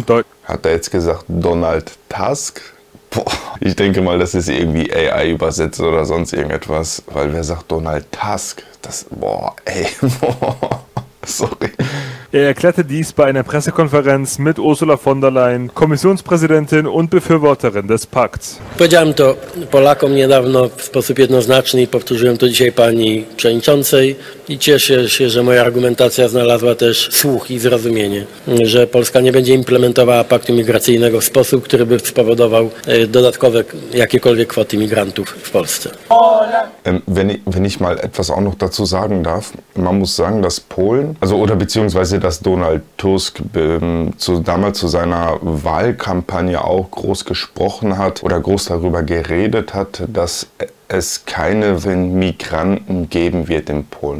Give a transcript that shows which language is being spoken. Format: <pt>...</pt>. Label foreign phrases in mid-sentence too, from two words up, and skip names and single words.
<de>Hat er jetzt gesagt Donald Tusk? Boah, ich denke mal, das ist irgendwie AI übersetzt oder sonst irgendetwas. Weil wer sagt Donald Tusk? Sorry. Er erklärte dies bei einer Pressekonferenz mit Ursula von der Leyen, Kommissionspräsidentin und Befürworterin des Pakts.</de> <pl>Powiedziałem to Polakom niedawno w sposób jednoznaczny i powtórzyłem to dzisiaj pani przewodniczącej i cieszę się, że moja argumentacja znalazła też słuch i zrozumienie, że Polska nie będzie implementowała paktu migracyjnego w sposób, który by spowodował dodatkowe jakiekolwiek kwoty migrantów w Polsce.</pl> <de>Wenn ich mal etwas auch noch dazu sagen darf, man muss sagen, dass Polen, beziehungsweise dass Donald Tusk damals zu seiner Wahlkampagne auch groß gesprochen hat oder groß darüber geredet hat, dass es keine Migranten geben wird in Polen.</de>